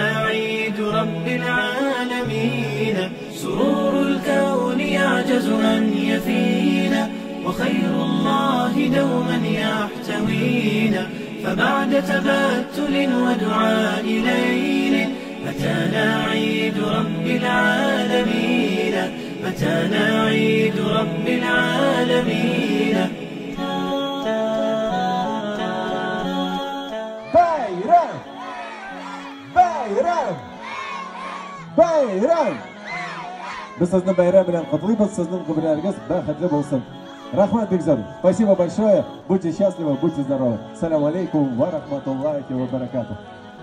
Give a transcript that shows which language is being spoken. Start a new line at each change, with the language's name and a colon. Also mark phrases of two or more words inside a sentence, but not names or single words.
Arabic: عيد رب العالمين سرور الكون يعجز أن يفينا وخير الله دوما يحتوينا فبعد تبتل ودعاء ليل أتانا عيد رب العالمين أتانا عيد رب العالمين.
Uzbek: Bayram! Biz sizni bayram bilan qutlaymiz, sizning umringiz baxtli bo'lsin. Rahmat Bekzor.
Russian: Спасибо большое. Будьте счастливы, будьте здоровы.
Arabic: السلام عليكم ورحمة الله وبركاته.